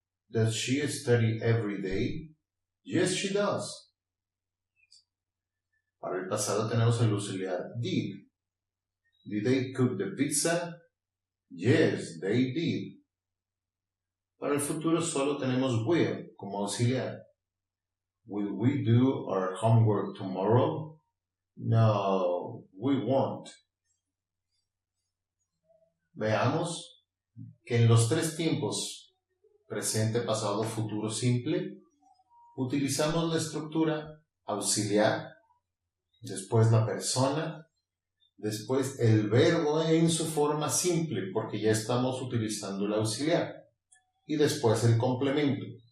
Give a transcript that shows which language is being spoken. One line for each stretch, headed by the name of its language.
English: Does she study every day? Yes, she does.
Spanish: Para el pasado tenemos el auxiliar did.
English: Did they cook the pizza? Yes, they did.
Spanish: Para el futuro solo tenemos will como auxiliar.
English: Will we do our homework tomorrow? No, we won't.
Spanish: Veamos que en los tres tiempos, presente, pasado, futuro simple, utilizamos la estructura auxiliar, después la persona, después el verbo en su forma simple, porque ya estamos utilizando el auxiliar, y después el complemento.